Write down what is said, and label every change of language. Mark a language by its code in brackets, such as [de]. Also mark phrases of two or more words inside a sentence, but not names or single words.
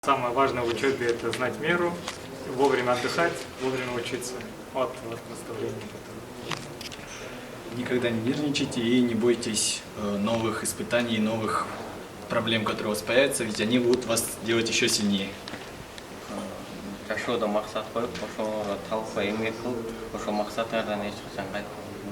[ru] Самое важное в учебе – это знать меру, вовремя отдыхать, вовремя учиться. Вот наставление. Никогда не нервничайте и не бойтесь новых испытаний, новых проблем, которые у вас появятся, ведь они будут вас делать еще сильнее. [ky] Жашоодо максат коюп, ошого талкуу эмгек кылып, ошол максаттардан эч качан кайтпаган.